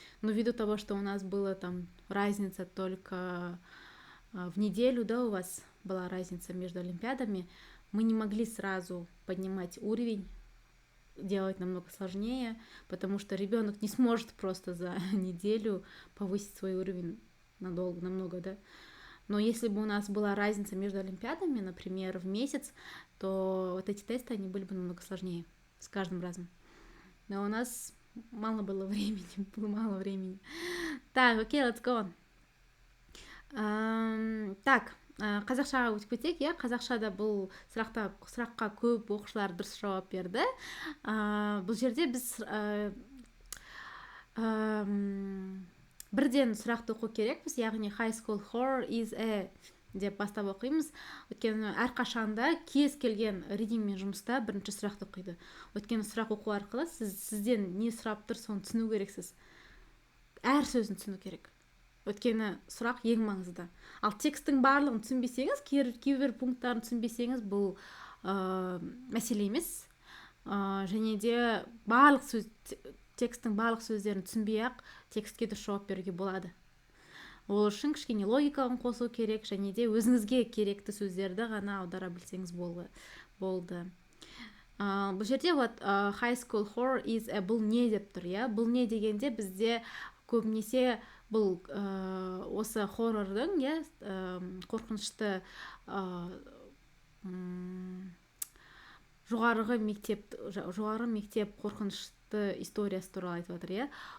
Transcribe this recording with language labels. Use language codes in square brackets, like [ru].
[ru] Но ввиду того, что у нас была там разница только в неделю, да, у вас была разница между Олимпиадами, мы не могли сразу поднимать уровень, делать намного сложнее, потому что ребенок не сможет просто за неделю повысить свой уровень намного, да. Но если бы у нас была разница между Олимпиадами, например, в месяц, то вот эти тесты, они были бы намного сложнее с каждым разом. Но у нас мало было времени. Так, [en] окей, let's go on. [kk] Так, қазақшаға өтіп кетейік, иә, қазақшада бұл сұраққа көп оқушылар дұрыс жауап берді. Бұл жерде біз бірден сұрақты оқу керекпіз, яғни [en] high school horror is a [kk] деп бастап оқимыз. Өйткені әрқашанда кез келген редингмен жұмыста бірінші сұрақты оқиды. Өйткені сұрақ оқу арқылы сізден не сұрап тұр, соны түсіну керексіз. Әр сөзін түсіну керек. Өйткені сұрақ ең маңызды. Ал текстің барлығын түсінбесеңіз, кейбір пункттарын түсінбесеңіз, бұл мәселе емес. Және де текстің барлық сөздерін түсінбей-ақ текстке дұрыс жауап беруге болады. Ол үшін кішкене логиканы қосу керек, және де өзіңізге керекті сөздерді ғана аудара білсеңіз болды. Бұл жерде [en] high school horror is a, [kk] бұл не деп тұр, иә? Бұл не дегенде бізде көбінесе бұл осы хоррордың, иә, қорқынышты жоғары мектеп қорқынышты историясы туралы айтып жатыр, иә.